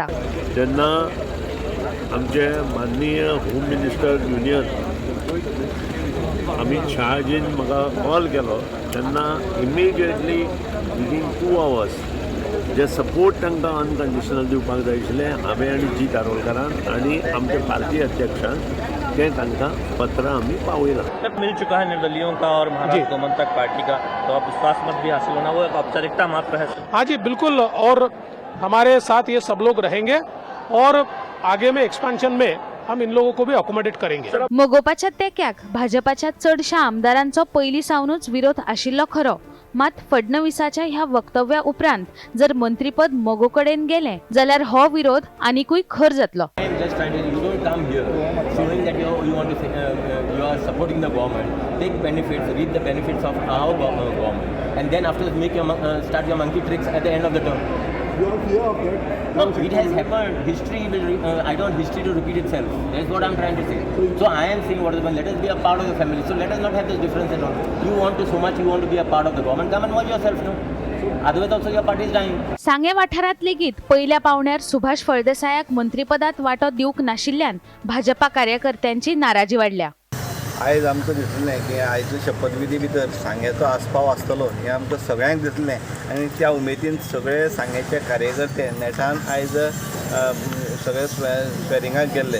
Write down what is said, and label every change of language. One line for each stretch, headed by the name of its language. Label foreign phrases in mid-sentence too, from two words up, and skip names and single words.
Konkani: जेन्ना आमचे माननीय
English: home minister union
Konkani: अमित शहाजीन म्हाका कॉल केलो तेन्ना
English: immediately within 2 hours
Konkani: जे सपोर्ट तांकां अनकंडिशनल दिवपाक जाय आशिल्लें हांवें आनी जी कारोलकारान आनी आमचे पार्टी अध्यक्षान तें तांकां पत्र आमी पावयलां.
Hindi: तक मिल चुका है निर्दलियों का और महाराष्ट्र गोमंतक पार्टी का, तो आप विश्वास मत भी हासिल होना वो एक औपचारिकता मात्र है. हाँ जी बिल्कुल, और हमारे साथ ये सब लोग रहेंगे और आगे में एक्सपेंशन में हम इन लोगों को भी अकोमोडेट करेंगे.
Konkani: मोगोपाच्या तेक्याक भाजपाच्या चडशा आमदारांचो पयलीं सावनूच विरोध आशिल्लो खरो, मात फडणवीसाच्या ह्या वक्तव्या उपरांत जर मंत्रीपद मोगो कडेन गेलें जाल्यार हो विरोध आनिकूय खर जातलो.
English: You are fear of that? No, it has happened. History will. I don't want history to repeat itself. That's what I'm trying to say. So I am saying what is. Let us be a part of the family. So let us not have this difference at all. You want to so much. You want to be a part of the government. Come and merge yourself, no. Otherwise, also your party is dying.
Konkani: सांगे वाठारात लेगीत पहिल्या पावण्यार सुभाष फळदेसायाक मंत्रीपदात वांटो दिवंक नाशिल्ल्यान भाजपा कार्यकर्त्यांची नाराजी वाडल्या. आयज आमकां दिसलें की आयज शपथविधी भितर सांग्याचो आस्पाव आसतलो हें आमकां सगळ्यांक दिसलें आनी त्या उमेदीन सगळे सांग्याचे कार्यकर्ते नेटान आयज सगळे स्वेरिंगाक गेल्ले.